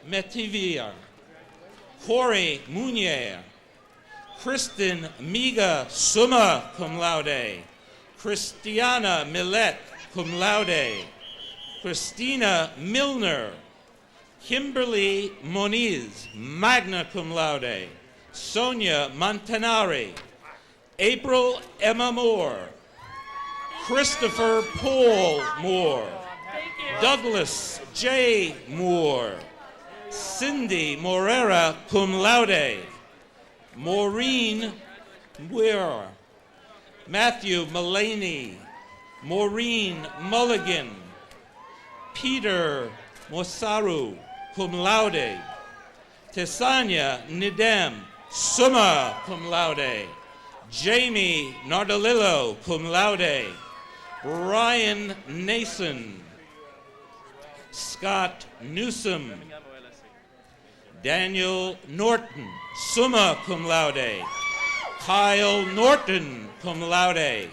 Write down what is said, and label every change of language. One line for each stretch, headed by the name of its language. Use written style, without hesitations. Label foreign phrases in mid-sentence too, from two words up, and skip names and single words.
English: Metivier, Corey Munier, Kristen Miga,
Latin: summa cum laude,
English: Christiana Millet,
Latin: cum laude,
English: Christina Milner, Kimberly Moniz,
Latin: magna cum laude,
English: Sonia Montanari, April Emma Moore, Christopher Paul Moore, Douglas J. Moore, Cindy Morera,
Latin: cum laude,
English: Maureen Muir, Matthew Mullaney, Maureen Mulligan, Peter Mosaru,
Latin: cum laude,
English: Tesanya Nidem,
Latin: summa cum laude,
English: Jamie Nardolillo,
Latin: cum laude,
English: Brian Nason, Scott Newsom, Daniel Norton,
Latin: summa cum laude, Kyle Norton, cum laude.